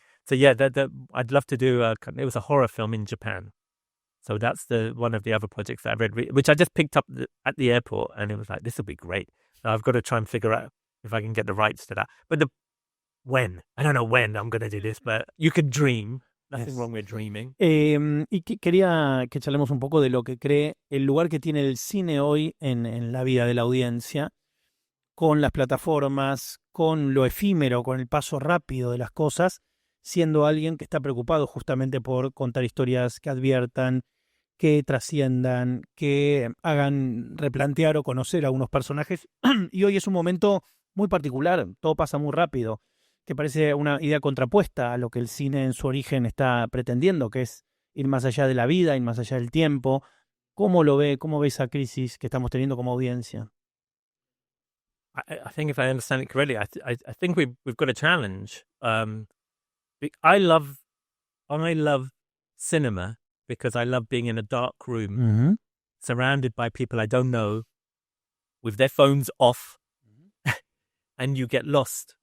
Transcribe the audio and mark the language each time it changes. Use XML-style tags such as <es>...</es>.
<en>So yeah, I'd love to do it was a horror film in Japan. So that's one of the other projects that I read, which I just picked up at the airport, and it was like, this will be great. So I've got to try and figure out if I can get the rights to that. But I don't know when I'm going to do this, but you could dream. Nothing wrong with dreaming.</en> <es>Y quería que charlemos un poco de lo que cree el lugar que tiene el cine hoy en la vida de la audiencia, con las plataformas, con lo efímero, con el paso rápido de las cosas, siendo alguien que está preocupado justamente por contar historias que adviertan, que trasciendan, que hagan replantear o conocer a unos personajes. Y hoy es un momento muy particular, todo pasa muy rápido, que parece una idea contrapuesta a lo que el cine en su origen está pretendiendo, que es ir más allá de la vida, ir más allá del tiempo. ¿Cómo lo ve? ¿Cómo ve esa crisis que estamos teniendo como audiencia?</es> <en>I think if I understand it correctly, I think we've got a challenge. I love cinema because I love being in a dark room, surrounded by people I don't know, with their phones off, and you get lost.</en>